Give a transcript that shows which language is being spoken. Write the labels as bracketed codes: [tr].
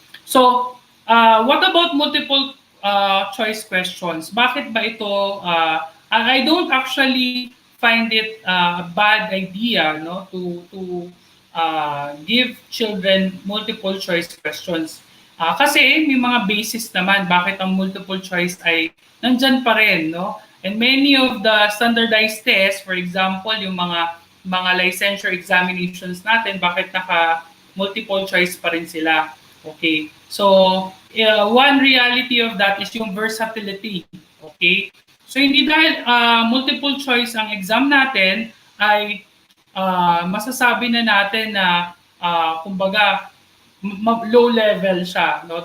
[en] So what about multiple choice questions? [tl] Bakit ba ito? [en] I don't actually find it a bad idea, no, to give children multiple choice questions. [tl] Kasi may mga basis naman bakit ang multiple choice ay nandyan pa rin, no? [en] And many of the standardized tests, for example, yung mga licensure examinations natin, bakit naka multiple choice pa rin sila? Okay. So, one reality of that is yung versatility. Okay? [tl] So, hindi dahil multiple choice ang exam natin ay masasabi na natin na kumbaga low level siya, no?